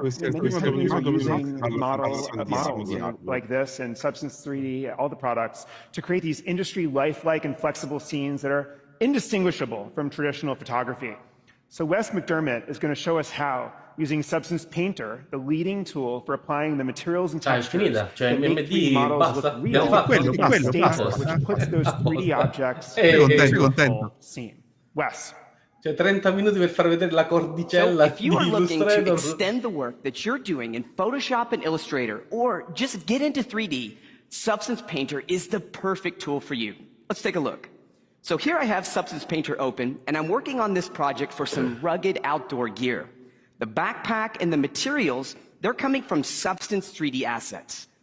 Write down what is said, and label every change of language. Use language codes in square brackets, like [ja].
[en] Many companies are using models like this and Substance 3D, all the products, to create these industry lifelike and flexible scenes that are indistinguishable from traditional photography. So Wes McDermott is going to show us how, using Substance Painter, the leading tool for applying the materials and textures that make 3D models look real, stageless, which puts those 3D objects into a full scene. Wes. [it] Cioè 30 minuti per far vedere la cordicella [en] if you are [it] di [en] looking to [it] Illustrator. [en] extend the work that you're doing in Photoshop and Illustrator, or just get into 3D, Substance Painter is the perfect tool for you. Let's take a look. So here I have Substance Painter open, and I'm working on this project for some rugged outdoor gear. The backpack and the materials, they're coming from Substance 3D Assets.